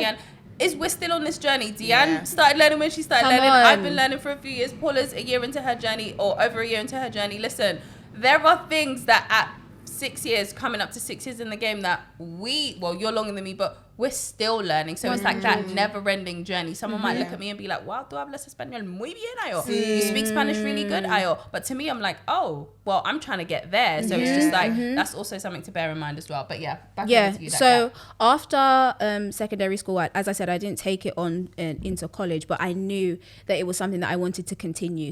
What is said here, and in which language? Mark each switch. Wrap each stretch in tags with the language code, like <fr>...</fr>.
<en>Deanne, is we're still on this journey. Deanne started learning when she started Come learning. on. I've been learning for a few years. Paula's a year into her journey, or over a year into her journey. Listen, there are things that at 6 years, coming up to 6 years in the game, that you're longer than me, but we're still learning. So it's like that never-ending journey. Someone might look at me and be like, wow,</en> <es>tú hablas español muy bien,</es> <en>ayo. You speak Spanish really good, ayo. But to me, I'm like, oh, well, I'm trying to get there. So it's just like, that's also something to bear in mind as well. But back over to you. So after secondary school, as I said, I didn't take it on into college, but I knew that it was something that I wanted to continue.</en>